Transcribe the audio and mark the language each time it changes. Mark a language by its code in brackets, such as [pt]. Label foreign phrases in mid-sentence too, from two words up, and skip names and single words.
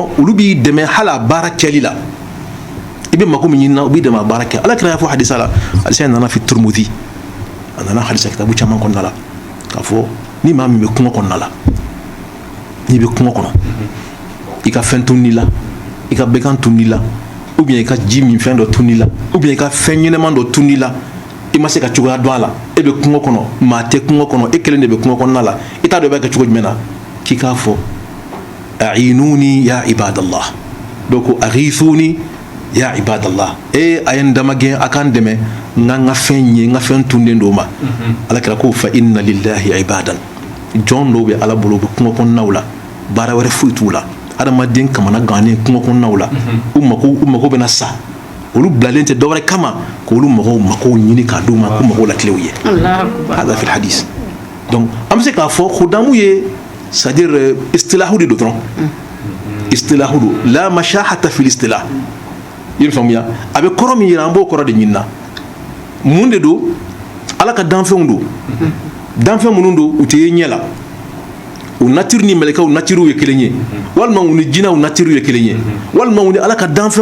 [bm] olu b'i dɛmɛ hali a baara kɛli la i bɛ mako min ɲini na u b'i dɛmɛ a baara kɛ ala kira y'a fɔ hadisa la hadisa nana [ar] في الترمذي [bm] a nana hadisa kitabu caman kɔnɔna la k'a fɔ ni maa min bɛ kungo kɔnɔna la n'i bɛ kungo kɔnɔ i ka fɛn tununi la i ka bɛkan tununi la [fr] ou bien [bm] i ka ji min fɛn dɔ tununi la [fr] ou bien [bm] i ka fɛn ɲɛnɛman dɔ tununi la i ma se ka cogoya dɔn a la e bɛ kungo kɔnɔ maa tɛ kungo kɔnɔ e kelen de bɛ kungo kɔnɔna la i t'a dɔn i b'a kɛ cogo jumɛn na k'i k'a fɔ [ar] أعينوني يا عباد الله [bm] donc [ar] أغيثوني يا عباد الله [bm] a ye n damagɛn a ka n dɛmɛ n ka fɛn ye n ka fɛn tunnen do ma ala kira ko [ar] فإن لله عبادا [bm] jɔn dɔw bɛ ala bolo u bɛ kungo kɔnɔnaw la baara wɛrɛ foyi t'u la adamaden kamana gannen kungo kɔnɔnaw la u mako bɛna sa olu bilalen tɛ dɔwɛrɛ kama k'olu mako ɲini k'a d'u ma k'u mako latilew ye [ar] هذا في الحديث [bm] donc an bɛ se k'a fɔ khudamu ye [fr] c'est à dire [bm] istilahu de do dɔrɔn istilahu do [ar] لا مشاحة في الاصطلاح [bm] i bɛ faamuya a bɛ kɔrɔ min yira an b'o kɔrɔ de ɲini na mun de do ala ka danfɛnw do danfɛn minnu do u tɛ ye ɲɛ la u nature ni mɛlɛkɛw nature ye kelen ye walima u ni jinɛw nature ye kelen ye walima u ni ala ka danfɛn